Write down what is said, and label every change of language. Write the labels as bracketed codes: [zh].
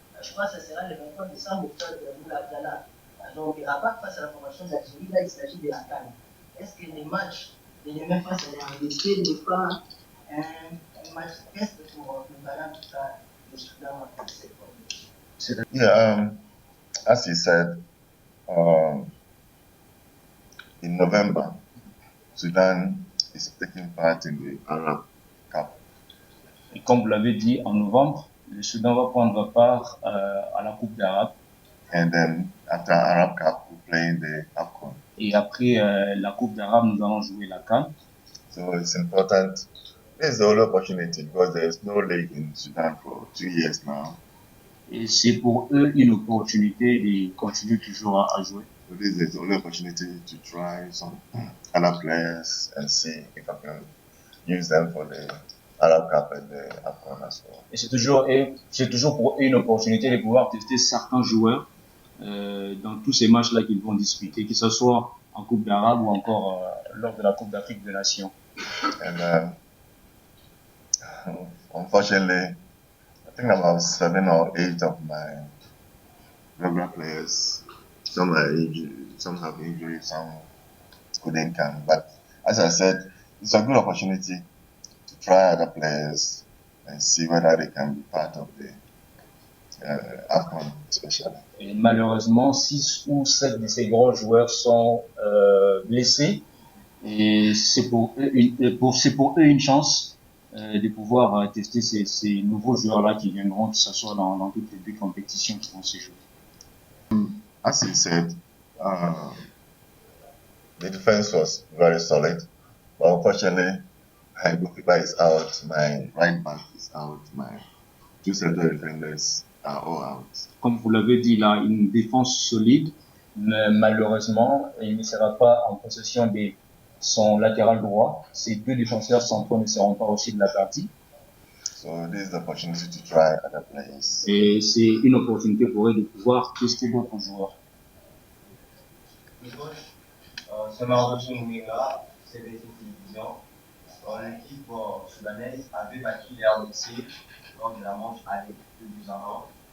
[fr] Je crois que ce sera le 23 décembre au stade de Ghana. Donc, Rabat face à la formation d'Algérie, là, il s'agit de la CAN. Est-ce que les matchs de demain face à la RDC n'est pas un match test pour préparer tout ça, le Soudan en cette formation? [en] Yeah, as you said, in November, Sudan is taking part in the Arab Cup. [fr] Et comme vous l'avez dit, en novembre, le Soudan va prendre part à la Coupe d'Arabe. [en] And then after Arab Cup, we play in the AFCON. [fr] Et après la Coupe d'Arabe, nous allons jouer la CAN. [en] So it's important. This is the only opportunity because there is no league in Sudan for 2 years now. [fr] Et c'est pour eux une opportunité de continuer toujours à jouer. [en] So this is the only opportunity to try some other players and see if I can use them for the Arab Cup and the AFCON as well. [fr] Et c'est toujours pour eux une opportunité de pouvoir tester certains joueurs dans tous ces matchs-là qu'ils vont disputer, que ce soit en Coupe d'Arabe ou encore lors de la Coupe d'Afrique des Nations. [en] And unfortunately, I think about 7 or 8 of my regular players, some are injured, some have injuries, some couldn't come. But as I said, it's a good opportunity to try other players and see whether they can be part of the AFCON especially. [fr] Et malheureusement, 6 ou 7 de ces gros joueurs sont blessés. Et c'est pour eux une chance de pouvoir tester ces nouveaux joueurs-là qui viendront, que ce soit dans toutes les deux compétitions qui vont se jouer. [en] As he said, the defense was very solid, but unfortunately, my goalkeeper is out, my right back is out, my 2 center defenders are all out. [fr] Comme vous l'avez dit, il a une défense solide, mais malheureusement, il ne sera pas en possession de son latéral droit. Ces 2 défenseurs centraux ne seront pas aussi de la partie. [en] So this is the opportunity to try other players. [fr] Et c'est une opportunité pour eux de pouvoir tester d'autres joueurs. Ce Mardochou Mouringa, CBC Télévision, l'équipe soudanaise avait battu les RDC lors de la manche aller 2 buts à 1.